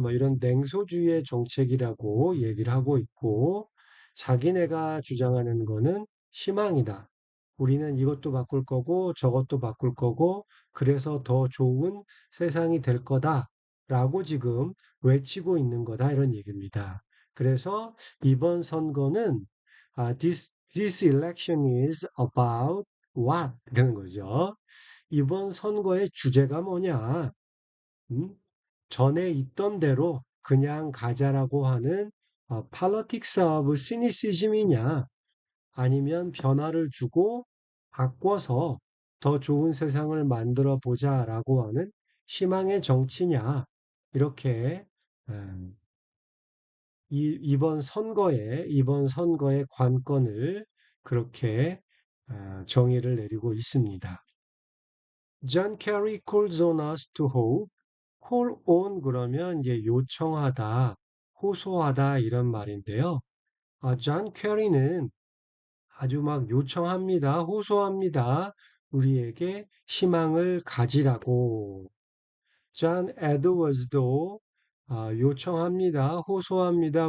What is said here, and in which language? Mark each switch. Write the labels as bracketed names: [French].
[Korean] 뭐 이런 냉소주의의 정책이라고 얘기를 하고 있고 자기네가 주장하는 거는 희망이다. 우리는 이것도 바꿀 거고 저것도 바꿀 거고 그래서 더 좋은 세상이 될 거다라고 지금 외치고 있는 거다 이런 얘기입니다. 그래서 이번 선거는 [English] this election is about what? [Korean] 되는 거죠. 이번 선거의 주제가 뭐냐? 음? 전에 있던 대로 그냥 가자라고 하는 [English] politics of cynicism [Korean] 이냐? 아니면 변화를 주고 바꿔서 더 좋은 세상을 만들어 보자라고 하는 희망의 정치냐? 이렇게 음, 이번 선거의 관건을 그렇게 정의를 내리고 있습니다. [English] John Kerry calls on us to hope. [Korean] call on 그러면 이제 요청하다, 호소하다 이런 말인데요. 존 캐리는 아주 막 요청합니다, 호소합니다. 우리에게 희망을 가지라고. 존 에드워즈도 요청합니다, 호소합니다.